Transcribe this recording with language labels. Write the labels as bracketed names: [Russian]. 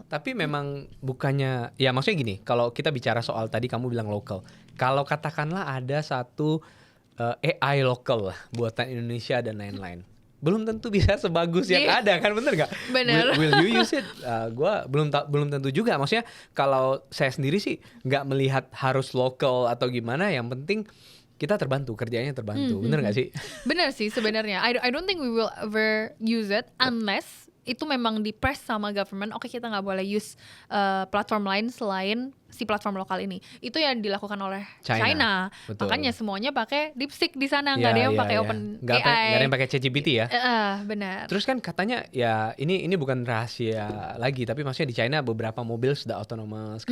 [Indonesian] Tapi memang bukannya, ya maksudnya gini, kalau kita bicara soal tadi kamu bilang lokal, kalau katakanlah ada satu AI lokal lah buatan Indonesia dan lain-lain, belum tentu bisa sebagus yang Iya. ada kan, bener gak? Bener. [English] Will you use it? [Indonesian] Gua belum tentu juga. Maksudnya kalau saya sendiri sih nggak melihat harus lokal atau gimana, yang penting kita terbantu, kerjanya terbantu, bener gak sih? Benar sih sebenarnya. [English] I don't think we will ever use it unless [Indonesian] itu memang di press sama [English] government. [Indonesian] Oke, kita nggak boleh use platform lain selain si platform lokal ini. Itu yang dilakukan oleh China. Betul. Makanya semuanya pakai DeepSeek di sana, nggak ada yang pakai Open Nggak AI. ada yang pakai ChatGPT ya. Benar. Terus kan katanya ya ini bukan rahasia lagi, tapi maksudnya di China beberapa mobil sudah autonomous.